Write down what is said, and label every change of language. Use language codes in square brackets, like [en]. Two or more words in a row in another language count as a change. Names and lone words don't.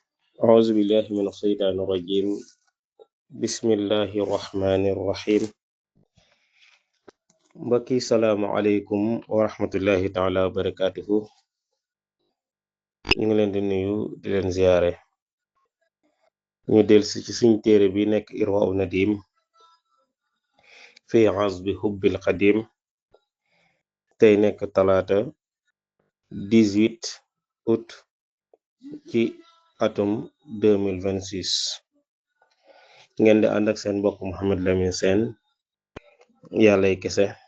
[ar] أعوذ بالله من الشيطان الرجيم بسم الله الرحمن الرحيم [wo] mbokki [ar] سلام عليكم ورحمة الله تعالى وبركاته [wo] ñu ngi leen di nuyu di leen ziyaare ñu delsi ci suñ téere bi nekk Irwaa'u Nadim fi azbi hubbil qadim tey nekk talaata 18 août ci atum 2026 ngeen di ànd ak seen mbokk Mouhamed Lamine Sène yàllay kese